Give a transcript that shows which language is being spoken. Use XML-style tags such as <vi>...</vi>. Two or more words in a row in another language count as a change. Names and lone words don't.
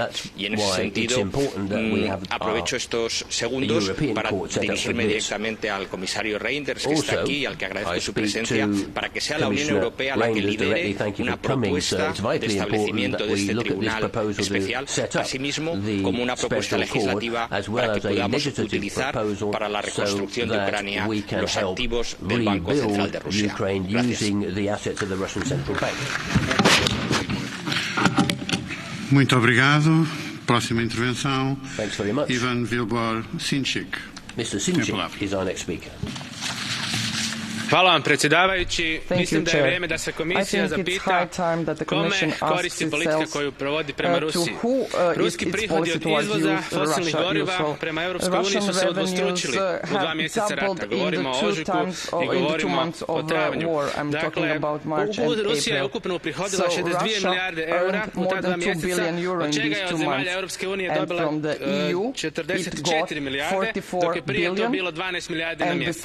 <es>Y en ese sentido, aprovecho estos segundos para dirigirme directamente al comisario Reinders, que está aquí y al que agradezco su presencia, para que sea la Unión Europea la que lidere una propuesta de establecimiento de este tribunal especial, asimismo como una propuesta legislativa para que podamos utilizar para la reconstrucción de Ucrania los activos del Banco Central de Rusia. Gracias.</es> <pt>Muito obrigado. Próxima intervenção. Ivan Vilbor-Sinčić.</pt> <en>Mr. Sinčić is our next speaker.</en> <hr>Hvala vam, predsjedavajući. Mislim da je vrijeme da se komisija zapita kome koristi politika koju provodi prema Rusiji. Ruski prihodi od izvoza fosilnih goriva prema Europskoj uniji su se udvostručili u 2 mjeseca rata. Govorimo o ožujku i govorimo o travnju. Dakle, Rusija je ukupno uprihodila 62 milijarde eura u ta 2 mjeseca, od čega je od zemalja Europske unije dobila 44 milijarde, dok je prije to bilo 12 milijardi na mjesec.</hr>